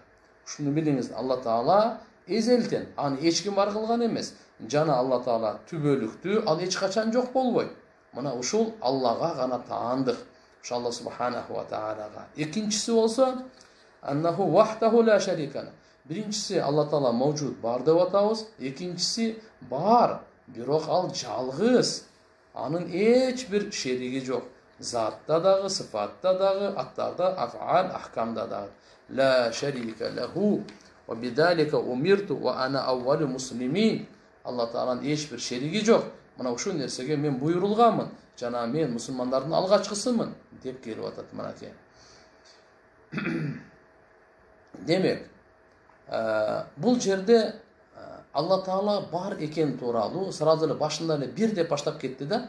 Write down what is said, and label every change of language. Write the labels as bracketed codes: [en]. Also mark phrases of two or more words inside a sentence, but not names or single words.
[ky] Шуну билиңиз, Алла таала эзелтен, аны эч ким бар кылган эмес. Жана Алла таала түбөлүктүү, ал эч качан жок болбойт. Мына ушул Аллага гана таандык. Ушу Алла [ar] سبحانه وتعالى. [ky] Экинчиси болсо [ar] أنه وحده لا شريك. [ky] Биринчиси Алла таала мавжуд бар деп атабыз, экинчиси бар, бирок ал жалгыз. Анын эч бир шериги жок. Затта дагы, сыфатта дагы, аттарда, аф'ал, ахкамда дагы. [ar] لا شريك له وبذلك أمرت وأنا أول المسلمين. [ky] Алла тааланын эч бир шериги жок. Мына ушул нерсеге мен буйрулганмын, жана мен мусулмандардын алгачкысымын деп келип атат мынакей. Демек, бул жерде Алла таала бар экен тууралуу сразу эле башында эле бир деп баштап кетти да.